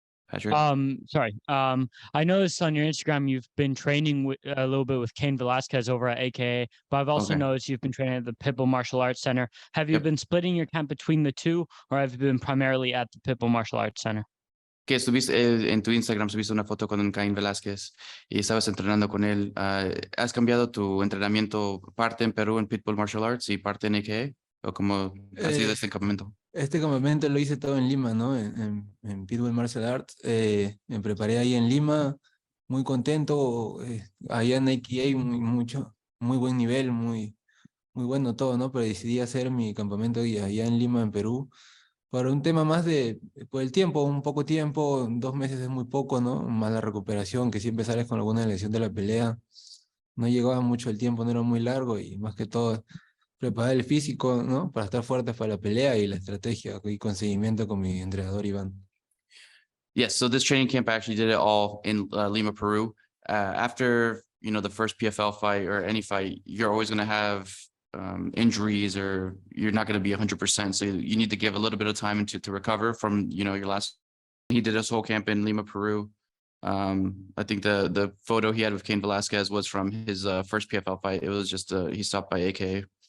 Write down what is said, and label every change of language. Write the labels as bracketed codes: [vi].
[en] Patrick? Sorry. I noticed on your Instagram you've been training a little bit with Cain Velasquez over at AKA, but I've also noticed you've been training at the Pitbull Martial Arts Center. Have you been splitting your camp between the two, or have you been primarily at the Pitbull Martial Arts Center? [es] Que estuviste en tu Instagram, subiste una foto con Cain Velázquez y estabas entrenando con él. ¿Has cambiado tu entrenamiento parte en Perú en Pitbull Martial Arts y parte en AKA? ¿O cómo ha sido este campamento? Este campamento lo hice todo en Lima, ¿no? En Pitbull Martial Arts. Me preparé ahí en Lima, muy contento. Allá en AKA muy buen nivel, muy bueno todo, ¿no? Pero decidí hacer mi campamento allá en Lima, en Perú. Para un tema más por el tiempo, un poco tiempo, 2 meses es muy poco, ¿no? Más la recuperación, que siempre sales con alguna lesión de la pelea. No llegaba mucho el tiempo, no era muy largo y más que todo preparar el físico, ¿no? Para estar fuertes para la pelea y la estrategia y con seguimiento con mi entrenador Iván. [en] Yes, so this training camp actually did it all in Lima, Peru. After, you know, the first PFL fight or any fight, you're always going to have injuries or you're not going to be 100%. So you need to give a little bit of time to recover from, you know, your last. He did his whole camp in Lima, Peru. I think the photo he had with Cain Velasquez was from his first PFL fight. It was just he stopped by AKA.